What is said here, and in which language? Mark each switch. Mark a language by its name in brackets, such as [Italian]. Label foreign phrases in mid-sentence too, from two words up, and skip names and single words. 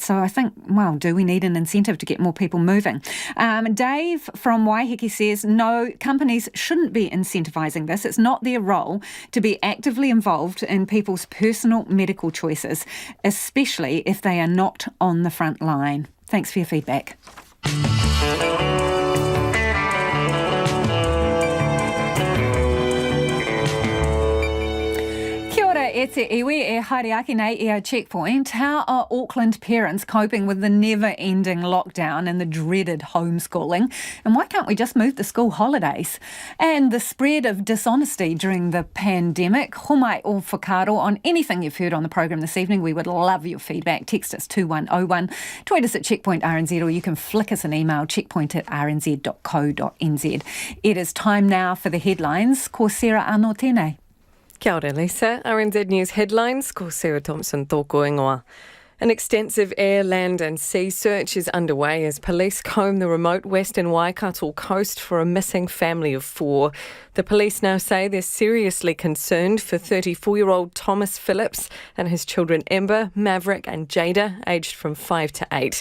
[English] So I think, well, do we need an incentive to get more people moving? Dave from Waiheke says, no, companies shouldn't be incentivising this. It's not their role to be actively involved in people's personal medical choices, especially if they are not on the front line. Thanks for your feedback. [Māori] Kia ora e te iwi e haere nei I a checkpoint. [English] How are Auckland parents coping with the never-ending lockdown and the dreaded homeschooling? And why can't we just move the school holidays? And the spread of dishonesty during the pandemic. [Māori] Homai o whakaaro [English] on anything you've heard on the programme this evening. We would love your feedback. Text us 2101. Tweet us at Checkpoint RNZ, or you can flick us an email, checkpoint@rnz.co.nz. It is time now for the headlines. [Māori] Ko Sarah anō tēnei. Kia ora, Lisa. [English] RNZ News headlines, [Māori] ko Sarah Thompson tōko ingoa. [English] An extensive air, land and sea search is underway as police comb the remote western Waikato coast for a missing family of 4. The police now say they're seriously concerned for 34-year-old Thomas Phillips and his children Ember, Maverick and Jada, aged from 5 to 8.